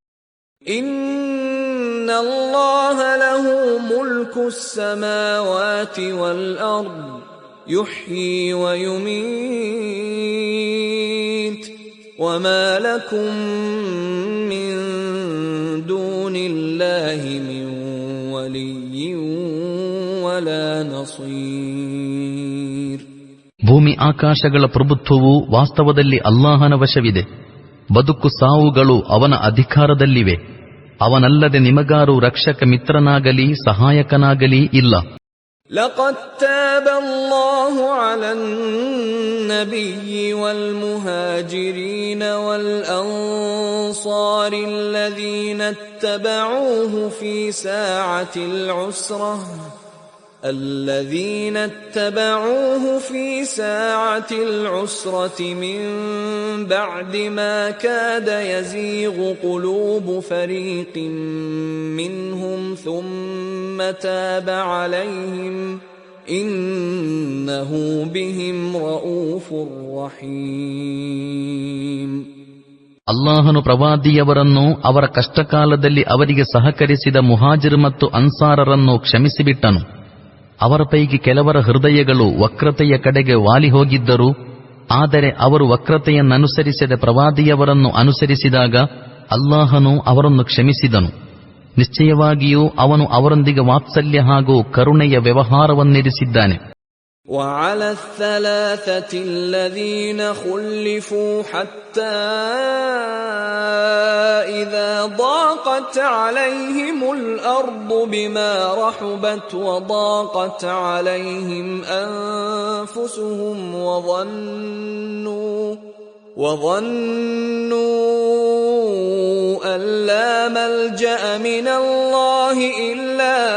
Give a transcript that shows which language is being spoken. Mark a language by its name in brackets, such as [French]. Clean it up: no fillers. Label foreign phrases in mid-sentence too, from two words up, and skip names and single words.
[Arabic] إن الله له ملك السماوات والأرض يحيي ويميت وما لكم من دون الله من ولي ولا نصير. [Kannada] ಭೂಮಿ ಆಕಾಶಗಳ ಪ್ರಭುತ್ವವು ವಾಸ್ತವದಲ್ಲಿ ಅಲ್ಲಾಹನ ವಶವಿದೆ. ಬದುಕು ಸಾವುಗಳು ಅವನ ಅಧಿಕಾರದಲ್ಲಿವೆ. ಅವನಲ್ಲದೆ ನಿಮಗಾರು ರಕ್ಷಕ ಮಿತ್ರನಾಗಲಿ ಸಹಾಯಕನಾಗಲಿ ಇಲ್ಲ. [Arabic] لقد تاب الله على النبي والمهاجرين والأنصار الذين اتبعوه في ساعة العسرة من بعد ما كاد يزيغ قلوب فريق منهم ثم تاب عليهم إنه بهم رؤوف رحيم. [Kannada] ಅಲ್ಲಾಹನು ಪ್ರವಾದಿಯವರನ್ನು ಅವರ ಕಷ್ಟಕಾಲದಲ್ಲಿ ಅವರಿಗೆ ಸಹಕರಿಸಿದ ಮುಹಾಜಿರ್ ಮತ್ತು ಅನ್ಸಾರರನ್ನು ಕ್ಷಮಿಸಿಬಿಟ್ಟನು. ಅವರ ಪೈಕಿ ಕೆಲವರ ಹೃದಯಗಳು ವಕ್ರತೆಯ ಕಡೆಗೆ ವಾಲಿ ಹೋಗಿದ್ದರು. ಆದರೆ ಅವರು ವಕ್ರತೆಯನ್ನನುಸರಿಸದೆ ಪ್ರವಾದಿಯವರನ್ನು ಅನುಸರಿಸಿದಾಗ ಅಲ್ಲಾಹನು ಅವರನ್ನು ಕ್ಷಮಿಸಿದನು. ನಿಶ್ಚಯವಾಗಿಯೂ ಅವನು ಅವರೊಂದಿಗೆ ವಾತ್ಸಲ್ಯ ಹಾಗೂ ಕರುಣೆಯ ವ್ಯವಹಾರವನ್ನಿರಿಸಿದ್ದಾನೆ. [Arabic] وعلى الثلاثة الذين خلفوا حتى إذا ضاقت عليهم الأرض بما رحبت وضاقت عليهم أنفسهم وظنوا أن لا ملجأ من الله إلا